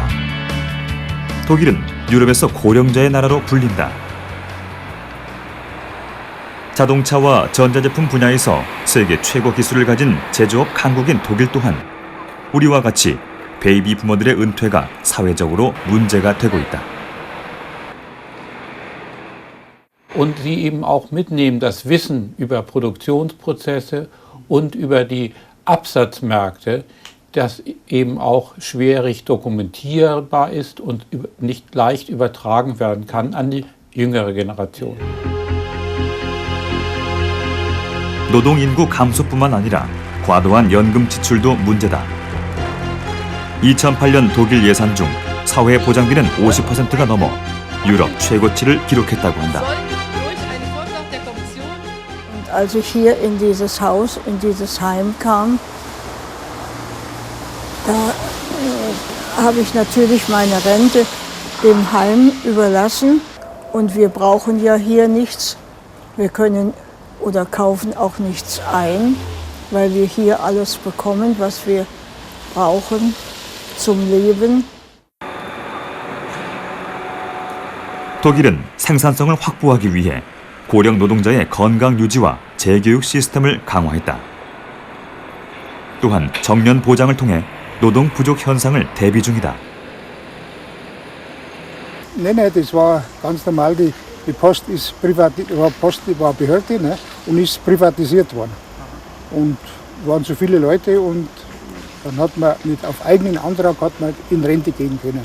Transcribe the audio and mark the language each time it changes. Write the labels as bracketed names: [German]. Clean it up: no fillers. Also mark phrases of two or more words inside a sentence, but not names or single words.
[Korean] 독일은 유럽에서 고령자의 나라로 불린다. 자동차와 전자제품 분야에서 세계 최고 기술을 가진 제조업 강국인 독일 또한 우리와 같이 베이비 부모들의 은퇴가 사회적으로 문제가 되고 있다. [German] Und sie eben auch mitnehmen das Wissen über Produktionsprozesse und über die Absatzmärkte, das eben auch schwierig dokumentierbar ist und nicht leicht übertragen werden kann an die jüngere Generation. [Korean] 노동 인구 감소뿐만 아니라 과도한 연금 지출도 문제다. 2008년 독일 예산 중 사회 보장비는 50%가 넘어 유럽 최고치를 기록했다고 한다. [German] Als ich hier in dieses Haus, in dieses Heim kam, da habe ich natürlich meine Rente dem Heim überlassen. Und wir brauchen ja hier nichts. Wir können oder kaufen auch nichts ein, weil wir hier alles bekommen, was wir brauchen zum Leben. [Korean] 독일은 생산성을 확보하기 위해 고령 노동자의 건강 유지와 재교육 시스템을 강화했다. 또한 정년 보장을 통해 노동 부족 현상을 대비 중이다. [German] Nein, das war ganz normal. Die Post war Behörde, ne, und ist privatisiert worden. Und waren so viele Leute und dann hat man auf eigenen Antrag in Rente gehen können.